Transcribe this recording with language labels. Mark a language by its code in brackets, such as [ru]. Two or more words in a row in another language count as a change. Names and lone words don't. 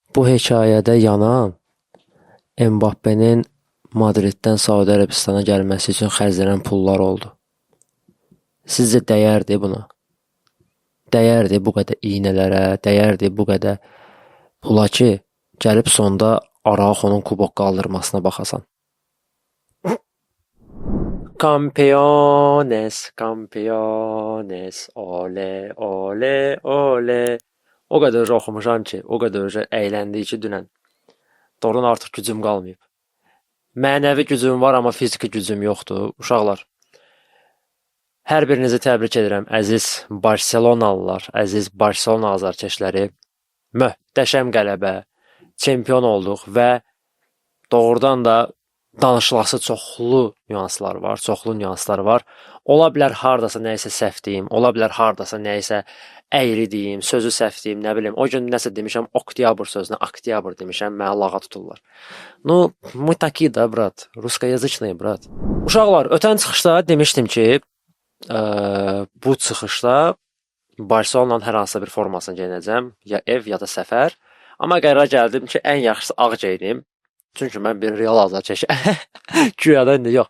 [az] Bu hekayədə yanan Mbappe'nin Madriddən Saudi Ərəbistana gəlməsi üçün xərclənən pullar oldu. Sizcə dəyərdi buna? Dəyərdi bu qədər iynələrə, dəyərdi bu qədər pula ki, gəlib sonda Araujo'nun kubok qaldırmasına baxasan. [es] Campeones, campeones, ole, ole, ole. [az] O qədər oxumuşam ki, o qədər əyləndik ki, dünən. Doğrudan artıq gücüm qalmayıb. Mənəvi gücüm var, amma fiziki gücüm yoxdur. Uşaqlar, hər birinizi təbrik edirəm, əziz Barselonalılar, əziz Barselona azarkeşləri. Möhtəşəm qələbə, çempion olduq və doğrudan da danışılası çoxlu nüanslar var. Ola bilər hardasa nəyisə səhv deyim, ola bilər hardasa nəyisə əyri deyim, sözü səhv deyim, nə bilim. O gün nəsə demişəm, oktyabr sözünə oktyabr demişəm, mənə lağa tuturlar. [ru] Ну, мы такие да, брат, русскоязычные, брат. [az] Uşaqlar, ötən çıxışda demişdim ki, bu çıxışda Barselona'nın hər hansısa bir formasını geyinəcəm, ya ev, ya da səfər. Amma qərara gəldim ki, ən yaxşısı ağ geyinim. Çünki mən bir real azarkeş. Güya da indi yox.